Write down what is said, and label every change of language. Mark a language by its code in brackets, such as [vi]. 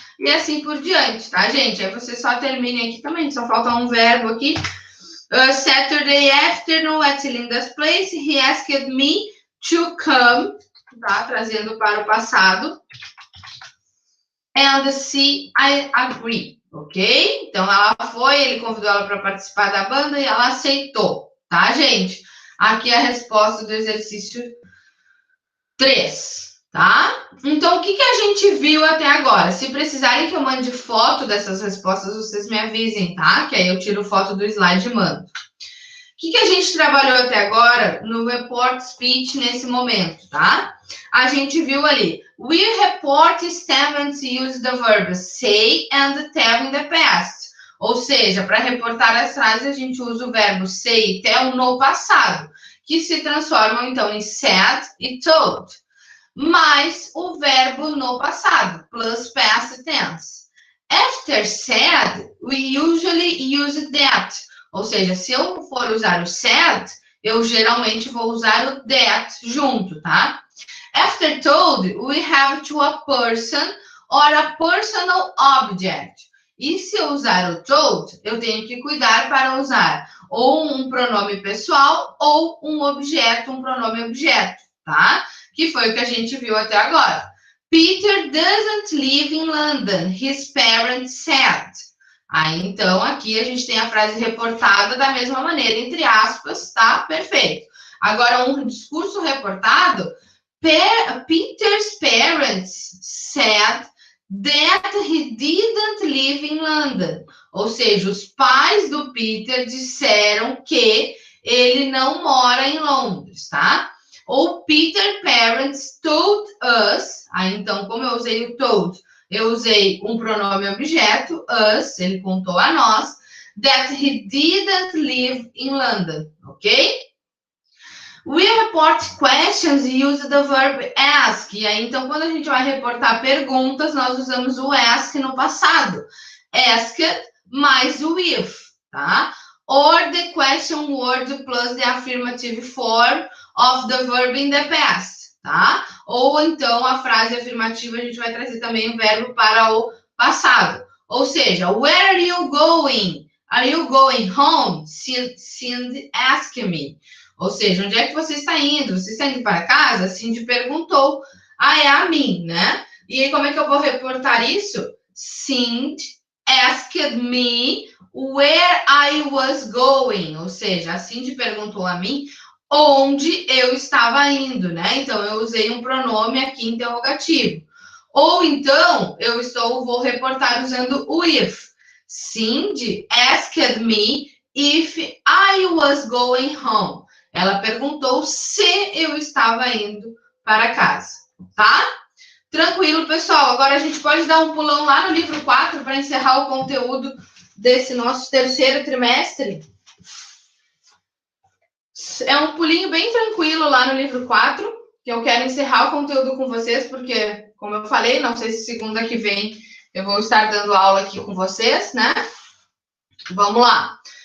[pt] E assim por diante, tá, gente? Aí você só termine aqui também, só falta um verbo aqui. [en] Saturday afternoon at Linda's place, he asked me to come, tá? [pt] Trazendo para o passado. [en] And see, I agree, ok? [pt] Então ela foi, ele convidou ela para participar da banda e ela aceitou, tá, gente? Aqui é a resposta do exercício 3. Tá? Então, o que a gente viu até agora? Se precisarem que eu mande foto dessas respostas, vocês me avisem, tá? Que aí eu tiro foto do slide e mando. O que a gente trabalhou até agora no report speech nesse momento, tá? A gente viu ali, [en] we report statements use the verb say and tell in the past. [pt] Ou seja, para reportar as frases, a gente usa o verbo say e tell no passado, que se transformam, então, em said e told. Mais o verbo no passado, [en] plus past tense. After said, we usually use that. [pt] Ou seja, se eu for usar o said, eu geralmente vou usar o that junto, tá? [en] After told, we have to a person or a personal object. [pt] E se eu usar o told, eu tenho que cuidar para usar ou um pronome pessoal ou um objeto, um pronome objeto, tá? Que foi o que a gente viu até agora. [en] Peter doesn't live in London, his parents said. [pt] Aí, então, aqui a gente tem a frase reportada da mesma maneira, entre aspas, tá? Perfeito. Agora, um discurso reportado, [en] Peter's parents said that he didn't live in London. [pt] Ou seja, os pais do Peter disseram que ele não mora em Londres, tá? Ou [en] Peter parents told us, [pt] aí então, como eu usei o told, eu usei um pronome objeto, us, ele contou a nós, [en] that he didn't live in London, [pt] ok? [en] We report questions e use the verb ask. [pt] E aí, então, quando a gente vai reportar perguntas, nós usamos o ask no passado. Asked mais o if, tá? [en] Or the question word plus the affirmative form of the verb in the past, tá? [pt] Ou então, a frase afirmativa, a gente vai trazer também o verbo para o passado. Ou seja, [en] where are you going? Are you going home? Cindy asked me. [pt] Ou seja, onde é que você está indo? Você está indo para casa? Cindy perguntou a mim, né? E aí, como é que eu vou reportar isso? [en] Cindy asked me where I was going. [pt] Ou seja, a Cindy perguntou a mim onde eu estava indo, né? Então, eu usei um pronome aqui interrogativo. Ou então, vou reportar usando o if. [en] Cindy asked me if I was going home. [pt] Ela perguntou se eu estava indo para casa, tá? Tranquilo, pessoal. Agora a gente pode dar um pulão lá no livro 4 para encerrar o conteúdo desse nosso terceiro trimestre. É um pulinho bem tranquilo lá no livro 4, que eu quero encerrar o conteúdo com vocês, porque, como eu falei, não sei se segunda que vem eu vou estar dando aula aqui com vocês, né? Vamos lá.